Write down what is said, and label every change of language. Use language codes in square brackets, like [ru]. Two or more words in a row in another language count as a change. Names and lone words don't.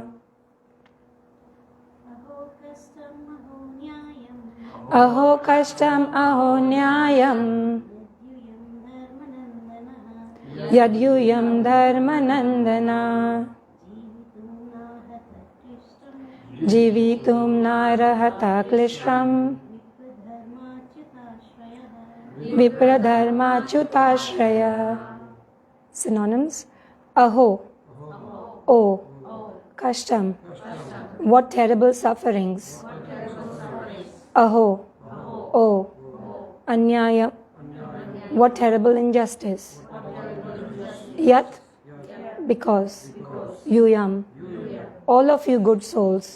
[sa] अहो कष्टम् अहो न्यायम् यद्युयम् धर्मनन्दन जीवितुम् नार्हथ क्लिष्टम् विप्रधर्मच्युताश्रय. [en] Synonyms: aho, oh, kashtam, what terrible sufferings. Aho, oh, anyaya, what terrible injustice. Yat, because. Yuyam, all of you good souls.